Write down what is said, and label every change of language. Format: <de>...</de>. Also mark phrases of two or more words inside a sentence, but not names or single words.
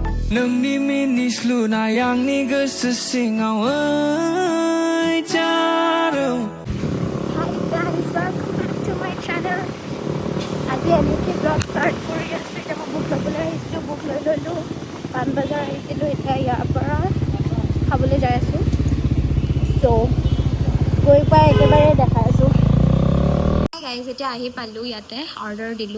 <brx>नोंनि मिनिस्लुनाय आंनि गोसो सिङाव जादों।</brx> <en>Hi guys, welcome back to my channel.</en> <as>আজি এনেকৈ</as> <en>blog start</en> <as>কৰি আছোঁ। এতিয়া মই বুক ল'বলৈ আহিছিলোঁ, বুক লৈ ল'লোঁ। পাণবজাৰ আহিছিলোঁ, এতিয়া ইয়াৰ পৰা খাবলৈ যাই আছোঁ। চ' গৈ পাই একেবাৰে দেখাই আছোঁ। গাইজ এতিয়া আহি পালোঁ, ইয়াতে অৰ্ডাৰ দিলোঁ।</as>